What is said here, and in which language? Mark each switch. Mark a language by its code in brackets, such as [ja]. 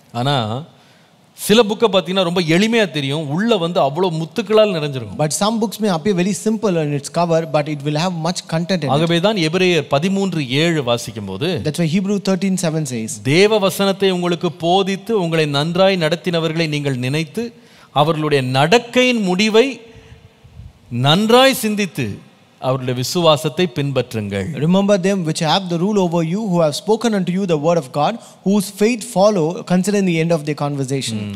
[ta] ஆனால் சில புக்கை பார்த்தீங்கன்னா ரொம்ப எளிமையாக தெரியும், உள்ள வந்து அவ்வளோ முத்துக்களால் நிறைஞ்சிருக்கும். [en] But some books may appear very simple on its cover, but it will have much content in it. [ta] ஆகவே தான் எபிரேயர் 13:7 வாசிக்கும் போது, [en] That's why Hebrew 13:7 says, [ta] தேவ வசனத்தை உங்களுக்கு போதித்து உங்களை நன்றாய் நடத்தினவர்களை நீங்கள் நினைத்து அவர்களுடைய நடக்கையின் முடிவை நன்றாய் சிந்தித்து அவருடைய விசுவாசத்தை பின்பற்றுங்கள். [en] Remember them which have the rule over you, who have spoken unto you the word of God, whose faith follow, considering the end of their conversation.